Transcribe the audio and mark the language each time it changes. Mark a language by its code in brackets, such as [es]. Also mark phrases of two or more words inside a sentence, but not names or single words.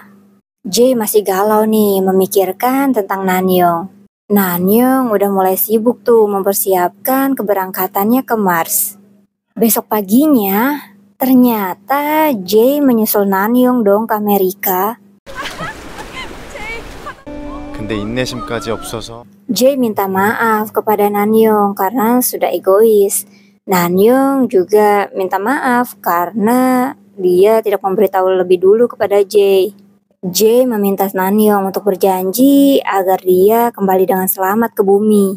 [id] Jae masih galau nih memikirkan tentang Nanyong. Nanyong udah mulai sibuk tuh mempersiapkan keberangkatannya ke Mars. Besok paginya, ternyata Jae menyusul Nanyong dong ke Amerika. [ko] 근데 인내심까지 없어서 [id] Jae minta maaf kepada Nanyong karena sudah egois. Nanyong juga minta maaf karena dia tidak memberitahu lebih dulu kepada Jae. Jae meminta Nanyong untuk berjanji agar dia kembali dengan selamat ke bumi.